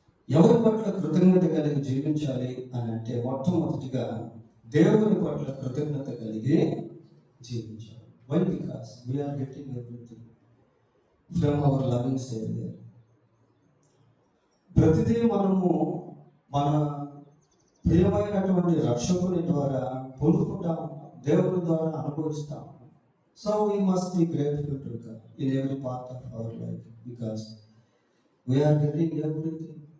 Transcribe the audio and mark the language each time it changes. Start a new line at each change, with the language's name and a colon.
Telugu: ఎవరి పట్ల కృతజ్ఞత కలిగి జీవించాలి అని అంటే మొట్టమొదటిగా దేవుని పట్ల కృతజ్ఞత కలిగి జీవించాలి.
English: Why? Because we are getting everything from our loving Savior.
Telugu: ప్రతిదీ మనము మన ప్రియమైనటువంటి రక్షకుని ద్వారా పొందుకుంటాం, దేవుని ద్వారా అనుభవిస్తాం.
English: So we must be grateful to God in every part of our life because we are getting everything.